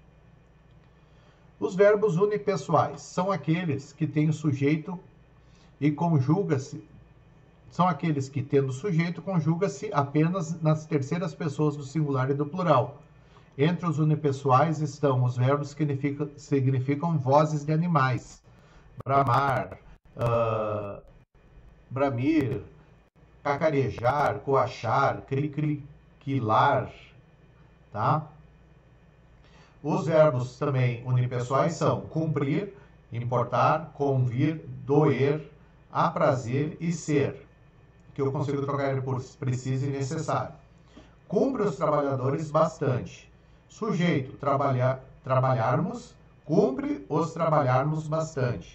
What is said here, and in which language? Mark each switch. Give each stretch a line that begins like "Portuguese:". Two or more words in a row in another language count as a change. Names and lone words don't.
Portuguese: Os verbos unipessoais são aqueles que têm o sujeito e conjuga-se. São aqueles que, tendo sujeito, conjuga-se apenas nas terceiras pessoas do singular e do plural. Entre os unipessoais estão os verbos que significam vozes de animais. Bramar, bramir, cacarejar, coachar, criquilar, tá? Os verbos também unipessoais são cumprir, importar, convir, doer, aprazer e ser, que eu consigo trocar ele por preciso e necessário. Cumpre os trabalhadores bastante. Sujeito, trabalharmos, cumpre os trabalharmos bastante.